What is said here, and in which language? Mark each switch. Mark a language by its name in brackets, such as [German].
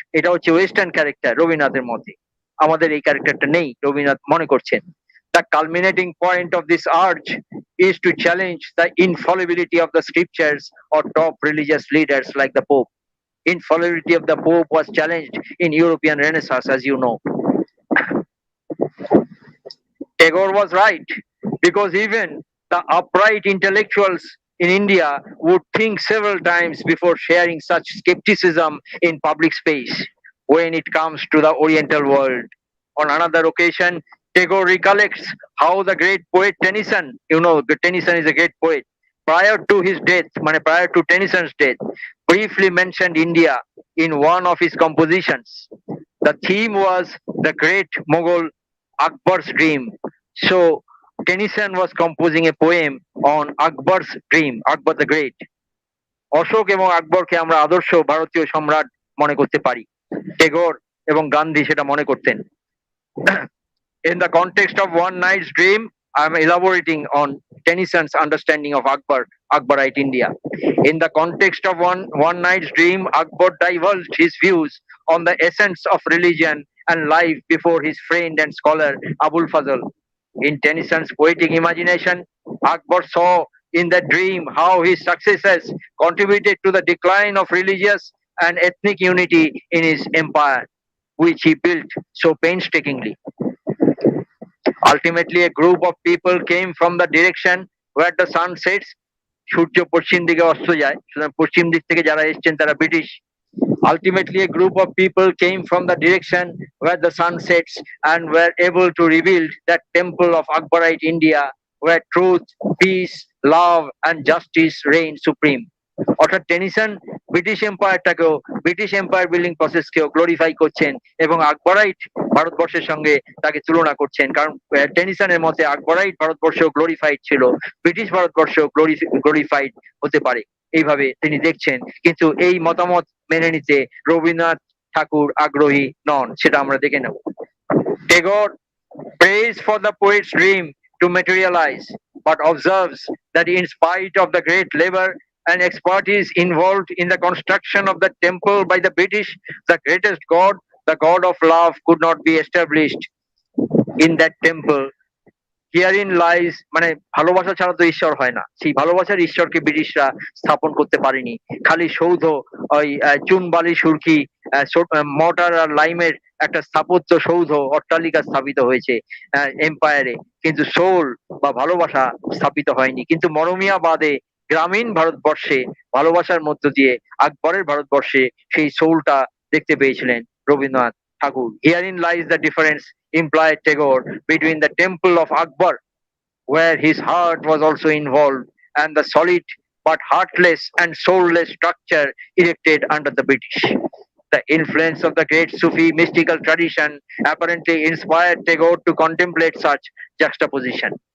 [Bangla] এটা হচ্ছে western character রবীন্দ্রনাথের মধ্যে, আমাদের এই ক্যারেক্টারটা নেই রবীন্দ্রনাথ মনে করছেন। [English] The culminating point of this urge is to challenge the infallibility of the scriptures or top religious leaders like the Pope. Infallibility of the Pope was challenged in European Renaissance, as you know. Tagore was right, because even the upright intellectuals in India would think several times before sharing such skepticism in public space when it comes to the Oriental world. On another occasion, Tagore recollects how the great poet Tennyson, Tennyson is a great poet, prior to his death, prior to Tennyson's death, briefly mentioned India in one of his compositions. The theme was the great Mughal Akbar's dream. So Tennyson was composing a poem on Akbar's dream, Akbar the Great. [Bangla] Ashok এবং আকবরকে আমরা আদর্শ ভারতীয় সম্রাট মনে করতে পারি, টেগোর এবং গান্ধী সেটা মনে করতেন। [English] In the context of One Night's Dream, I am elaborating on Tennyson's understanding of Akbarite India. In the context of One Night's Dream, Akbar divulged his views on the essence of religion and life before his friend and scholar Abul Fazl. In Tennyson's poetic imagination, Akbar saw in that dream how his successes contributed to the decline of religious and ethnic unity in his empire, which he built so painstakingly. Ultimately, a group of people came from the direction where the sun sets. [Bangla] সূর্য পশ্চিম দিকে অস্ত যায়, সুতরাং পশ্চিম দিক থেকে যারা এসেছেন তারা British. [English] Ultimately, a group of people came from the direction where the sun sets and were able to rebuild that temple of Akbarite India where truth, peace, love and justice reign supreme. [Bangla] অর্থাৎ Tennyson British এম্পায়ারটাকেও, [English] British empire building প্রসেসকেও glorify [Bangla] করছেন এবং আকবরাইট ভারতবর্ষের সঙ্গে তাকে তুলনা করছেন। কারণ টেনিসনের মতে আকবরাইট ভারতবর্ষ গ্লোরিফাইড ছিল, ব্রিটিশ ভারতবর্ষ গ্লোরিফাইড হতে পারে, এইভাবে তিনি দেখছেন। কিন্তু এই মতামত মেনে নিতে রবীন্দ্রনাথ ঠাকুর আগ্রহী নন, সেটা আমরা দেখে নেব। [English] Tagore prays for the poet's dream to materialize, but observes that in spite of the great labor and expertise involved in the construction of the temple by the British, the greatest god, the god of love, could not be established in that temple. Herein lies, [Bangla] মানে ভালোবাসা ছাড়া তো ঈশ্বর হয় না, সেই ভালোবাসার ঈশ্বরকে ব্রিটিশরা স্থাপন করতে পারেনি। খালি সৌধ, ওই চুন বালি সুরকি, মর্টার আর লাইমের একটা স্থাপত্য সৌধ, অট্টালিকা স্থাপিত হয়েছে এম্পায়ারে, কিন্তু সোল বা ভালোবাসা স্থাপিত হয়নি। কিন্তু মরমিয়া বাদে গ্রামীণ ভারতবর্ষে ভালোবাসার মধ্য দিয়ে আকবরের ভারতবর্ষে সেই সোলটা দেখতে পেয়েছিলেন রবীন্দ্রনাথ ঠাকুর। [English] Herein lies the difference, implied Tagore, between the temple of Akbar, where his heart was also involved, and the solid but heartless and soulless structure erected under the British. The influence of the great Sufi mystical tradition apparently inspired Tagore to contemplate such juxtaposition.